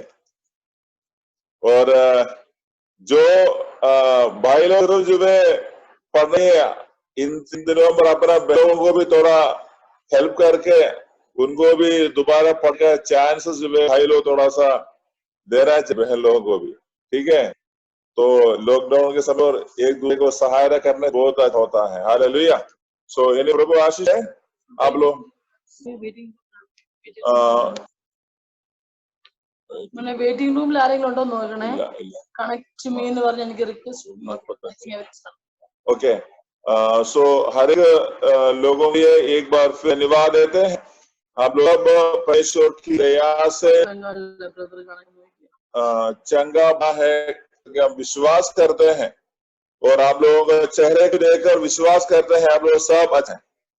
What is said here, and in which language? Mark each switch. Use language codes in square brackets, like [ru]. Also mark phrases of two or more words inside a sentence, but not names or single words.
[hi] और जो भाई लोग जो है पढ़ने इन दिनों पर अपना बहनों को भी थोड़ा हेल्प करके उनको भी दोबारा पढ़कर चांसेस जो है भाई लोग थोड़ा सा दे रहा है बहन लोगों को भी। ठीक है, तो लॉकडाउन के समय एक दूसरे को सहायता करने बहुत अच्छा होता है। हालेलुया। सो यानी प्रभु आशीष है आप लोग। [ml] मैंने [en] waiting room [ml] ആരെങ്കിലും നോക്കണേ [en] connect me [ml] എന്ന് പറഞ്ഞ് എനിക്ക് റിക്വസ്റ്റ്। [hi] ओके, सो हर एक लोगों के एक बार फिर धन्यवाद देते हैं। आप लोग परमेश्वर की दया से चंगा है, हम विश्वास करते हैं और आप लोगों के चेहरे को देखकर विश्वास करते हैं आप लोग सब अच्छा है।